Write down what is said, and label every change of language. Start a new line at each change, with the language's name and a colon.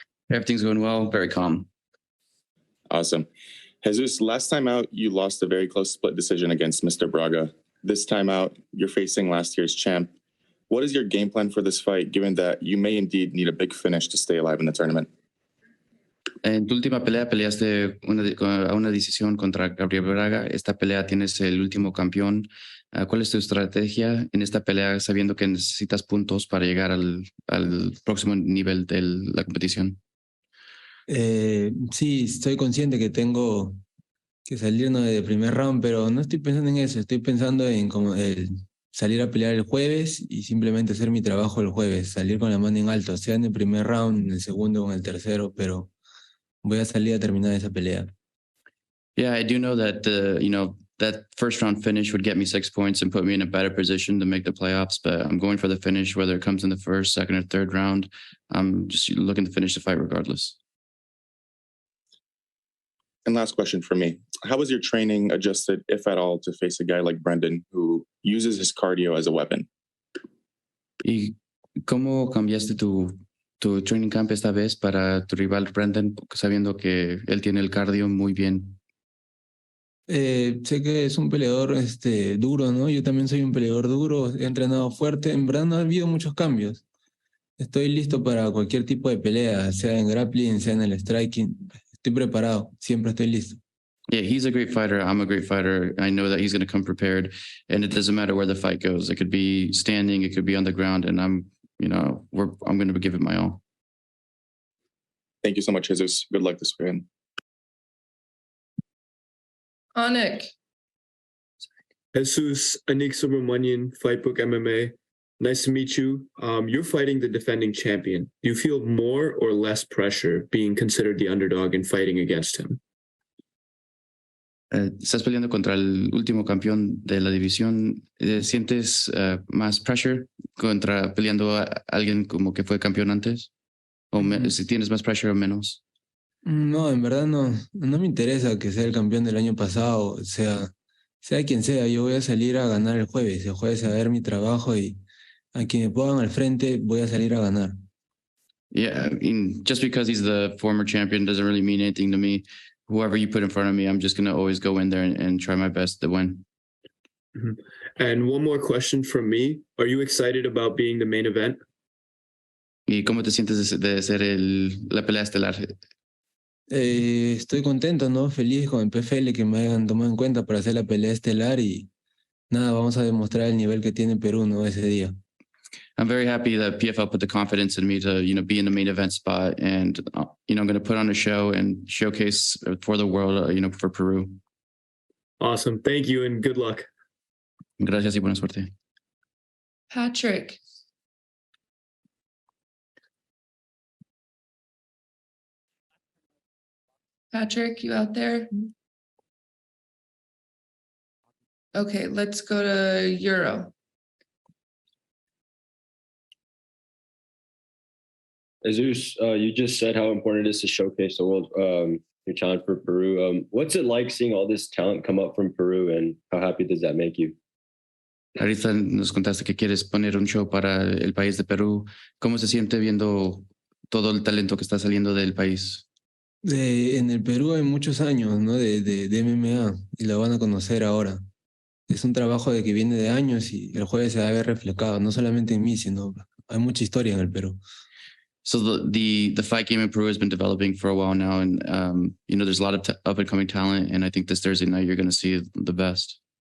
English: Everything's going well, very calm. Awesome. Jesus, last time out, you lost a very close split decision against Mr. Braga. This time out, you're facing last year's champ. What is your game plan for this fight, given that you may indeed need a big finish to stay alive in the tournament?
Spanish: En tu última pelea peleaste a una decisión contra Gabriel Braga. Esta pelea tienes el último campeón. ¿Cuál es tu estrategia en esta pelea sabiendo que necesitas puntos para llegar al próximo nivel de la competición? Sí, estoy consciente que tengo que salirnos de primer round, pero no estoy pensando en eso. Estoy pensando en como salir a pelear el jueves y simplemente hacer mi trabajo el jueves, salir con la mano en alto, sea en el primer round, en el segundo o en el tercero, pero voy a salir a terminar esa pelea.
English: Yeah, I do know that that first round finish would get me 6 points and put me in a better position to make the playoffs. But I'm going for the finish, whether it comes in the first, second, or third round. I'm just looking to finish the fight regardless. And last question for me. How was your training adjusted, if at all, to face a guy like Brendan who uses his cardio as a weapon?
Spanish: ¿Y cómo cambiaste tu training camp esta vez para tu rival Brendan, sabiendo que él tiene el cardio muy bien? Sé que es un peleador duro, ¿no? Yo también soy un peleador duro, he entrenado fuerte. En verdad no ha habido muchos cambios. Estoy listo para cualquier tipo de pelea, sea en grappling, sea en el striking. Estoy preparado, siempre estoy listo.
English: Yeah, he's a great fighter. I'm a great fighter. I know that he's going to come prepared, and it doesn't matter where the fight goes. It could be standing, it could be on the ground, and I'm going to give it my all. Thank you so much, Jesus. Good luck this weekend. Anik. Jesus, Anik Subramanian, Fightbook MMA. Nice to meet you. You're fighting the defending champion. Do you feel more or less pressure being considered the underdog and fighting against him?
Spanish: Estás peleando contra el último campeón de la división. ¿Sientes más pressure contra peleando a alguien como que fue campeón antes? ¿O si tienes más pressure o menos? No, en verdad no me interesa que sea el campeón del año pasado, sea quien sea. Yo voy a salir a ganar el jueves a ver mi trabajo y a quien me pongan al frente voy a salir a ganar.
English: Yeah, I mean, just because he's the former champion doesn't really mean anything to me. Whoever you put in front of me, I'm just going to always go in there and try my best to win. Mm-hmm. And one more question from me. Are you excited about being the main event?
Spanish: ¿Y cómo te sientes de ser la pelea estelar? Estoy contento, ¿no? Feliz con el PFL que me hayan tomado en cuenta para hacer la pelea estelar y nada, vamos a demostrar el nivel que tiene Perú, ¿no? Ese día.
English: I'm very happy that PFL put the confidence in me to, be in the main event spot, and I'm going to put on a show and showcase for the world, for Peru. Awesome. Thank you and good luck.
Spanish: Gracias y buena suerte.
English: Patrick. Patrick, you out there? Okay, let's go to Euro. Jesus, you just said how important it is to showcase the world, your talent for Peru. What's it like seeing all this talent come up from Peru, and how happy does that make you?
Spanish: Ahorita nos contaste que quieres poner un show para el país de Perú. ¿Cómo se siente viendo todo el talento que está saliendo del país? En el Perú hay muchos años, ¿no? de MMA y lo van a conocer ahora. Es un trabajo de que viene de años y el jueves se va a ver reflejado, no solamente en mí, sino hay mucha historia en el Perú.
English: So the fight game in Peru has been developing for a while now, and there's a lot of up and coming talent, and I think this Thursday night you're going to see the best.